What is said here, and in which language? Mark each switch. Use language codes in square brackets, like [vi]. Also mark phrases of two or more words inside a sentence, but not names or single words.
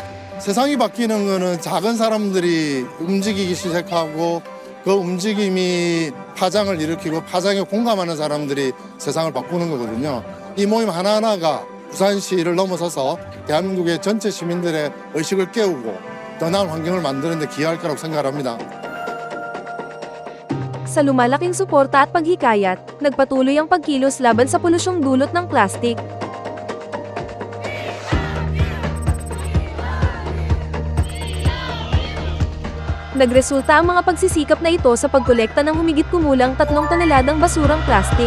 [ko] 세상이 바뀌는 거는 작은 사람들이 움직이기 시작하고 그 움직임이 파장을 일으키고 파장에 공감하는 사람들이 세상을 바꾸는 거거든요. 이 모임 하나하나가 부산시를 넘어서서 대한민국의 전체 시민들의 의식을 깨우고 더 나은 환경을 만드는 데 기여할 거라고 생각합니다. [tl] Sa lumalaking suporta at paghikayat, nagpatuloy ang pagkilos laban sa polusyong dulot ng plastic. Nagresulta ang mga pagsisikap na ito sa pagkolekta ng humigit kumulang 3 toneladang basurang plastic.